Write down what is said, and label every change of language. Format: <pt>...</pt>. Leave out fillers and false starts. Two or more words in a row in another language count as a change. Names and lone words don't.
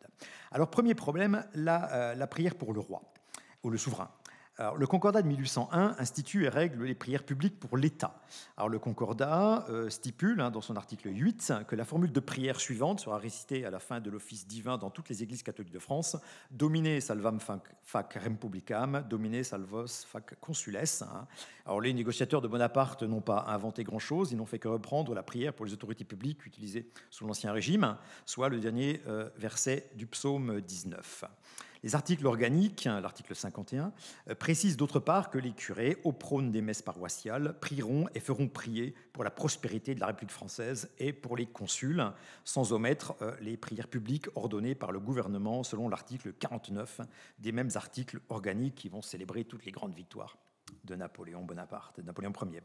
<fr>Alors, premier problème, la prière pour le roi, ou le souverain. Alors, le Concordat de 1801 institue et règle les prières publiques pour l'État. Alors, le Concordat stipule, dans son article 8, que la formule de prière suivante sera récitée à la fin de l'office divin dans toutes les églises catholiques de France.</fr> <la>Domine salvam fac republicam, domine salvos fac consules.</la> <fr>Alors, les négociateurs de Bonaparte n'ont pas inventé grand-chose, ils n'ont fait que reprendre la prière pour les autorités publiques utilisée sous l'Ancien Régime, soit le dernier verset du psaume 19. Les articles organiques, l'article 51, précisent d'autre part que les curés, au prône des messes paroissiales, prieront et feront prier pour la prospérité de la République française et pour les consuls, sans omettre les prières publiques ordonnées par le gouvernement selon l'article 49 des mêmes articles organiques qui vont célébrer toutes les grandes victoires de Napoléon Ier.</fr>